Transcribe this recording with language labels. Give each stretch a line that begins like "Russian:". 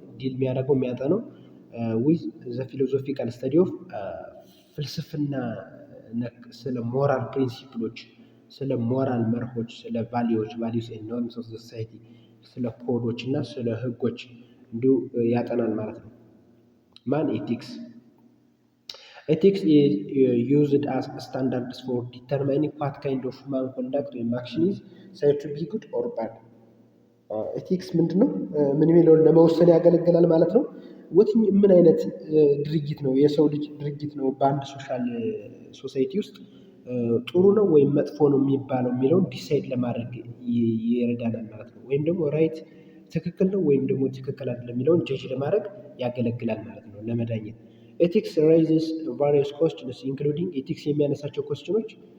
Amharic: ዲል የሚያጠነው
English: with the philosophical study of
Amharic: ፍልስፍና ስለ ሞራል ፕሪንሲፕሎች፣ ስለ ሞራል መርሆች፣ ስለ ቫሊዎች
English: ኤንድ ኖርምስ ኦፍ ሶሳይቲ፣
Amharic: ስለ ኮዶች እና ስለ ህጎች እንዲሁ ያጠናል ማለት ነው። ማን?
English: ኤቲክስ። Ethics is used as standards for determining what kind of human conduct or action is said to be good or bad.
Amharic: ኤቲክስ ምንድነው? ምን የሚለውን ለመወሰን ያገለግላል ማለት ነው። ምን አይነት ድርጊት ነው፣ የሰው ልጅ ድርጊት ነው በአንድ ሶሳይቲ ውስጥ ጥሩ ነው ወይም መጥፎ ነው የሚባለው የሚለውን ዲሳይድ ለማድረግ ይረዳናል ማለት ነው። ወይም ደግሞ ራይት ትክክል ነው ወይም ደግሞ ትክክል አይደለም የሚለውን ጀጅ ለማድረግ ያገለግላል ማለት ነው፣ ለመዳኘት።
English: ኤቲክስ ራይዝስ ቫሪየስ ኮስችንስ ኢንክሉዲንግ
Amharic: ኤቲክስ የሚያነሳቸው ኮስችኖች